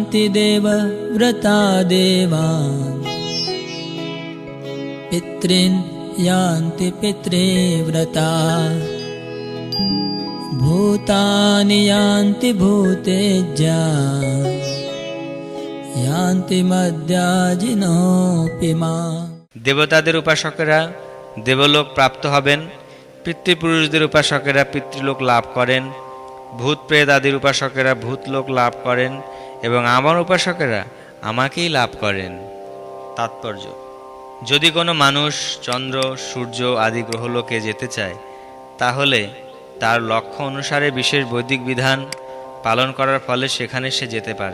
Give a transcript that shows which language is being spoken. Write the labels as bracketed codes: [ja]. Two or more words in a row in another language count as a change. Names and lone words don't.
[sa] यान्ति देवव्रता देवान् पितॄन् यान्ति पितृव्रता भूतानि यान्ति भूतेज्या यान्ति मद्याजिनोऽपि माम्। [bn] দেবতাদের উপাসকেরা দেবলোক প্রাপ্ত হবেন, পিতৃপুরুষদের উপাসকেরা পিতৃলোক লাভ করেন, ভূত প্রেত আদির উপাসকেরা ভূতলোক লাভ করেন এবং আমার উপাসকেরা আমাকেই লাভ করেন। তাৎপর্য: যদি কোনো মানুষ চন্দ্র, সূর্য আদি গ্রহলোকে যেতে চায়, তাহলে তার লক্ষ্য অনুসারে বিশেষ বৈদিক বিধান পালন করার ফলে সেখানে সে যেতে পারে।